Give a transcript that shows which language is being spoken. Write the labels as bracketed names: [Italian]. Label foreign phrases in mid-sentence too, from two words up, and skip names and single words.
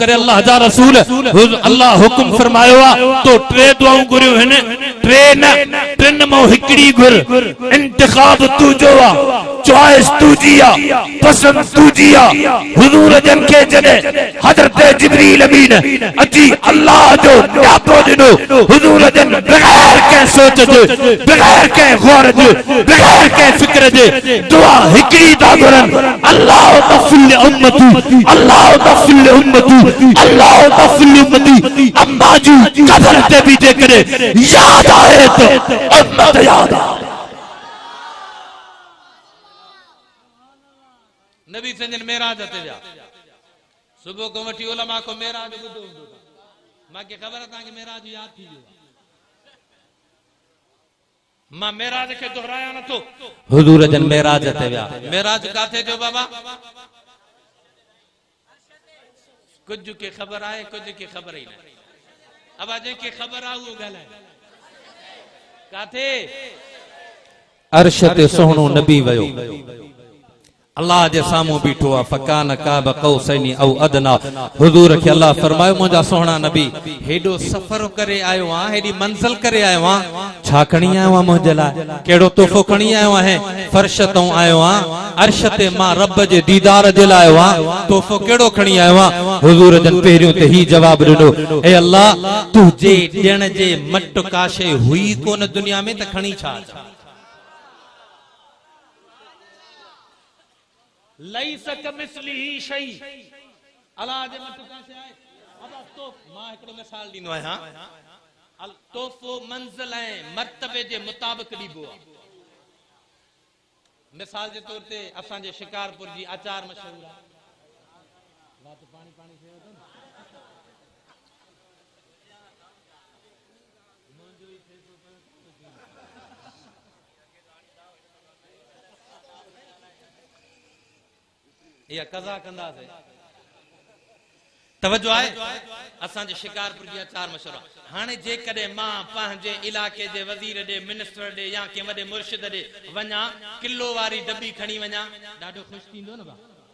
[Sindhi] करे अल्लाह जा रसूल अल्लाह हुकुम फरमायो आहे तो टे दुआऊं घुरियूं हिन टे न टिन मां हिकिड़ी घुर इंतखाब तुंहिंजो चॉइस तुझी पसंद तुझी हुजूर जन के जने हजरत जिब्रील अमीन अची अल्लाह जो न्यापो दिनो हुजूर जन बगैर के सोच जे बगैर के गौर जे बगैर के फिक्र जे दुआ हिकड़ी ता करन अल्लाह तफिल उम्मती अल्लाह तफिल उम्मती अल्लाह तफिल उम्मती। अम्मा जी कब्र ते भी जे करे याद आए तो उम्मत याद आ। नबी संजन मेराज ते जा सुबह को वठी उलमा को मेराज ॿुधो हूंदो मांखे ख़बर आहे तव्हांखे मेराज यादि थी वियो मां मेराज खे दोहराया नथो। हुजूर जन मेराज ते विया मेराज काथे थियो बाबा कुछ के ख़बर आहे कुछ के ख़बर ही न अब जेके ख़बर आहे उहो ॻाल्हाए काथे अर्श ते सोहणो नबी वयो अल्लाह जे सामू बीठो आ [Arabic] فكان قاب قوسين أو أدنى. [Sindhi] हुजूर के अल्लाह फरमायो मुंजा सोहणा नबी हेडो सफर करे आयो आ हेडी मंजिल करे आयो आ छा खणी आयो आ मुंजे लाए केड़ो तोहफो खणी आयो आहे फर्श तो आयो आ अर्श ते मां रब जे दीदार जे लाए आयो आ तोहफो केड़ो खणी आयो आ। हुजूर जन पहिरियों ते ही जवाब ॾिनो ए अल्लाह तुझे ॾियण जे मट काशे हुई कोन दुनिया में त खणी छा [Arabic] ليس كمثله شيء [Sindhi] अल्लाह जे मत कासे आहे अब तो मां हिकड़ो मिसाल ॾींदो आहियां अल तोहफो मंजिल ऐं मर्तबे जे मुताबिक़ ॾिबो आहे। मिसाल जे तौर ते असां जे शिकारपुर जी आचार मशहूर आहे रात पानी पानी थियो त या कज़ा कंदासे तवज्जो आहे असां जे शिकारपुर जी अचार मशहूर हाणे जे कदे मां पंहिंजे इलाके जे वज़ीर ॾे मिनिस्टर ॾे या के वॾे मुर्शिद ॾे वञा किलो वारी डब्बी खणी वञा ॾाढो ख़ुशि थींदो न भाउ